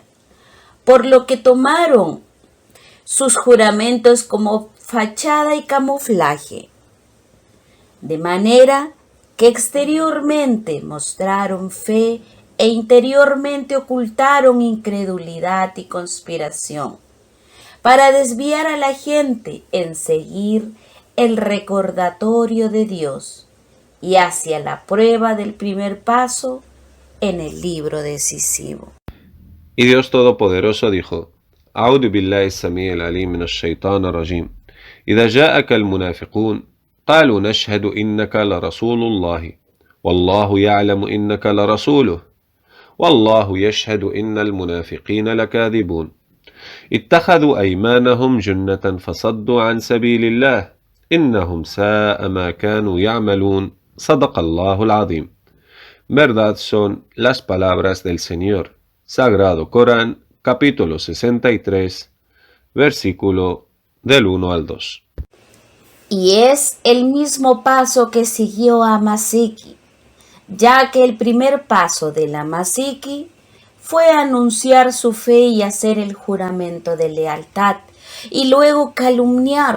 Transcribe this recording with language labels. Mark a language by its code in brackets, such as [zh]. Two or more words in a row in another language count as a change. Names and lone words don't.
[es] Por lo que tomaron sus juramentos como fachada y camuflaje, de manera que exteriormente mostraron fe e interiormente ocultaron incredulidad y conspiración, para desviar a la gente en seguir el recordatorio de Dios y hacia la prueba del primer paso en el libro decisivo. Y Dios Todopoderoso dijo: [ar] أعوذ بالله السميع العليم من الشيطان الرجيم إذا جاءك المنافقون قالوا نشهد إنك لرسول الله والله يعلم إنك لرسوله والله يشهد إن المنافقين لكاذبون اتخذوا أيمانهم جنة فصدوا عن سبيل الله إنهم ساء ما كانوا يعملون صدق الله العظيم. [es] Verdad son las palabras del Señor. Sagrado Corán, capítulo 63, versículo del 1 al 2. Y es el mismo paso que siguió Amasiki, ya que el primer paso del Amasiki fue anunciar su fe y hacer el juramento de lealtad, y luego calumniar.